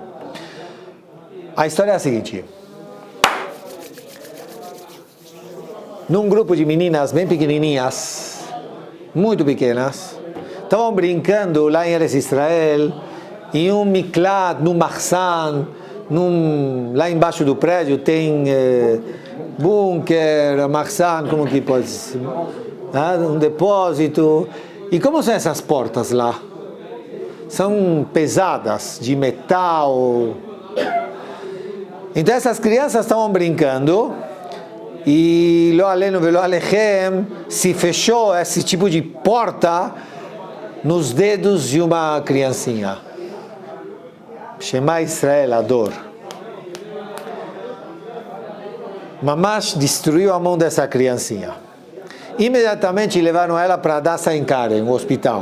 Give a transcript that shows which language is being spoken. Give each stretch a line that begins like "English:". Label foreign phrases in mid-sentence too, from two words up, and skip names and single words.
Portuguese: A história é a seguinte: num grupo de meninas bem pequenininhas, muito pequenas, estavam brincando lá em Eretz Israel, em um miklat, num mahzan, lá embaixo do prédio tem bunker, mahzan, como que pode ser? Um depósito. E como são essas portas lá? São pesadas, de metal. Então essas crianças estavam brincando e
Hebrew: לא עלינו ולא עליכם,
Portuguese: se fechou esse tipo de porta nos dedos de uma criancinha.
Hebrew: שמע ישראל,
Portuguese: a dor. Mamash destruiu a mão dessa criancinha. Imediatamente levaram ela para Hadassah Ein Keren, o hospital.